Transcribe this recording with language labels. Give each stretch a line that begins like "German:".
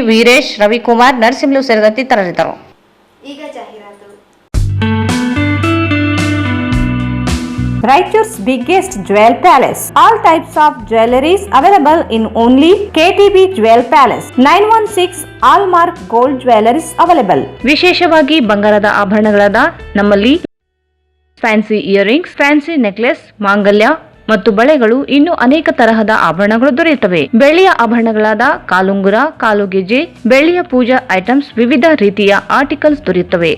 Kannada: ವೀರೇಶ್, ರವಿಕುಮಾರ್, ನರಸಿಂಹಲು ಸೇರಿದಂತೆ ಇತರರಿದ್ದರು. ಈಗ ಜಾಹೀರಾತು.
English: Raichur's biggest jewel palace. All types of jewelries available in only KTB Jewel Palace. 916 Allmark Gold Jewelries available.
Kannada: ವಿಶೇಷವಾಗಿ ಬಂಗಾರದ ಆಭರಣಗಳಾದ ನಮ್ಮಲ್ಲಿ ಫ್ಯಾನ್ಸಿ ಇಯರಿಂಗ್ಸ್, ಫ್ಯಾನ್ಸಿ ನೆಕ್ಲೆಸ್, ಮಾಂಗಲ್ಯ ಮತ್ತು ಬಳೆಗಳು, ಇನ್ನೂ ಅನೇಕ ತರಹದ ಆಭರಣಗಳು ದೊರೆಯುತ್ತವೆ. ಬೆಳ್ಳಿಯ ಆಭರಣಗಳಾದ ಕಾಲುಂಗುರ, ಕಾಲುಗೆಜೆ, ಬೆಳ್ಳಿಯ ಪೂಜಾ ಐಟಮ್ಸ್, ವಿವಿಧ ರೀತಿಯ ಆರ್ಟಿಕಲ್ಸ್ ದೊರೆಯುತ್ತವೆ.